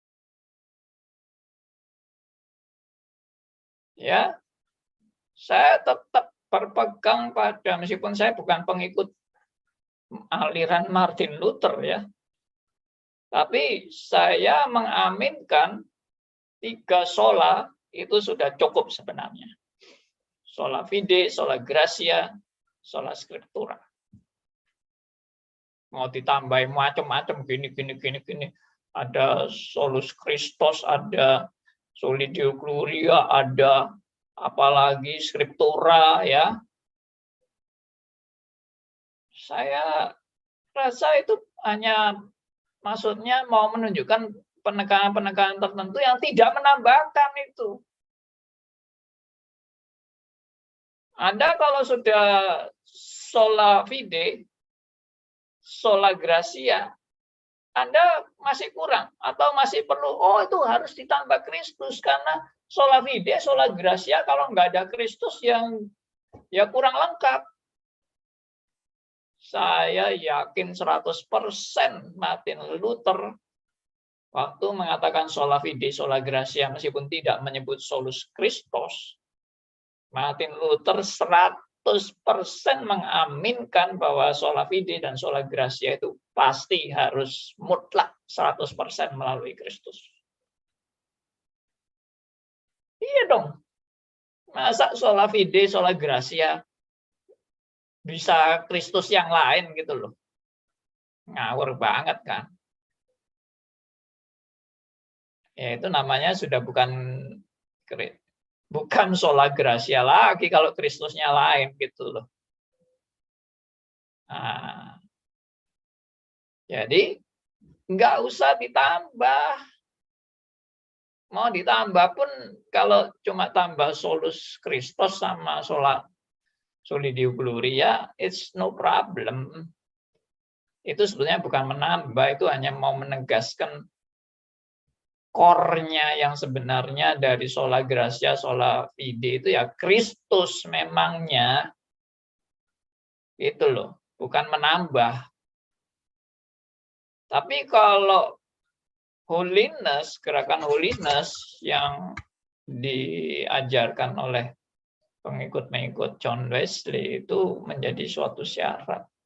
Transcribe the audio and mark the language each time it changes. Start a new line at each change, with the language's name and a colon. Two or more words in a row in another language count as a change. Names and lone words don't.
Indonesian: Ya, saya tetap berpegang pada, meskipun saya bukan pengikut aliran Martin Luther ya, tapi saya mengaminkan 3 sola itu sudah cukup sebenarnya.
Latin: Sola fide, sola gratia, sola scriptura.
Indonesian: Mau ditambahin macam-macam gini.
Latin: Ada solus Christus, ada soli Deo gloria,
Indonesian: ada apalagi scriptura ya. Saya rasa itu hanya maksudnya mau menunjukkan penekanan-penekanan tertentu yang tidak menambahkan itu. Anda kalau sudah
Latin: sola fide, sola gratia,
Indonesian: Anda masih kurang atau masih perlu, itu harus ditambah Kristus, karena
Latin: sola fide, sola gratia
Indonesian: kalau nggak ada Kristus yang ya kurang lengkap. Saya yakin 100% Martin Luther waktu mengatakan
Latin: sola fide, sola gratia
Indonesian: meskipun tidak menyebut
Latin: solus Christus,
Indonesian: Martin Luther 100% mengaminkan bahwa
Latin: sola fide
Indonesian: dan
Latin: sola gratia
Indonesian: itu pasti harus mutlak 100% melalui Kristus. Iya dong. Masa
Latin: sola fide, sola gratia
Indonesian: bisa Kristus yang lain gitu loh. Ngawur banget kan. Ya itu namanya sudah bukan
Latin: sola gratia
Indonesian: lagi kalau Kristusnya lain gitu loh. Nah, jadi nggak usah ditambah. Mau ditambah pun kalau cuma tambah
Latin: solus Kristus
Indonesian: sama
Latin: soli Deo gloria,
English: it's no problem.
Indonesian: Itu sebetulnya bukan menambah, itu hanya mau menegaskan core-nya yang sebenarnya dari
Latin: sola gratia, sola fide
Indonesian: itu ya Kristus memangnya. Itu loh, bukan menambah. Tapi kalau holiness, gerakan holiness yang diajarkan oleh pengikut-pengikut John Wesley itu menjadi suatu syarat.